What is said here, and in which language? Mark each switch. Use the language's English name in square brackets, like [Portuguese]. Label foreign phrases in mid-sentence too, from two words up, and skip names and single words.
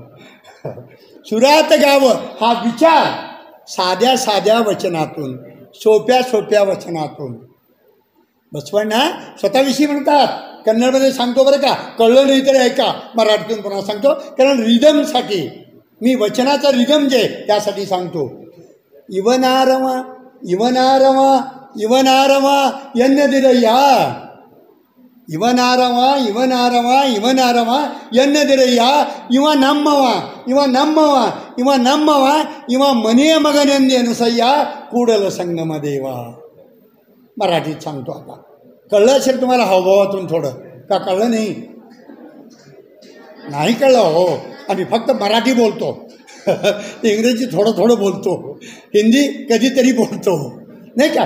[Marathi] सुरात गावं हा विचार साध्या साध्या वचनातून, सोप्या सोप्या वचनातून बसवण्णा स्वतःविषयी म्हणतात. कन्नडमध्ये सांगतो बरं का, कळलं नाही तर ऐका, मराठीतून पुन्हा सांगतो, कारण रिदमसाठी मी वचनाचा रिदम जे त्यासाठी सांगतो. [Kannada] ಇವನಾರವ ಇವನಾರವ ಇವನಾರವ ಎನ್ನದಿರಯ್ಯ, ಇವನಾರವ ಇವನಾರವ ಇವನಾರವ ಎನ್ನದಿರಯ್ಯ, ಇವ ನಮ್ಮವ ಇವ ನಮ್ಮವ ಇವ ನಮ್ಮವ ಇವ ಮನೆಯ ಮಗನೆಂದು ಎನಸಯ್ಯ ಕೂಡಲ संगम देव. [Marathi] मराठीत सांगतो. आता कळलं असेल तुम्हाला हावभावातून थोडं, का कळलं नाही? नाही कळलं हो, आम्ही फक्त मराठी बोलतो. इंग्रजी थोडं थोडं बोलतो, हिंदी कधीतरी बोलतो, नाही का.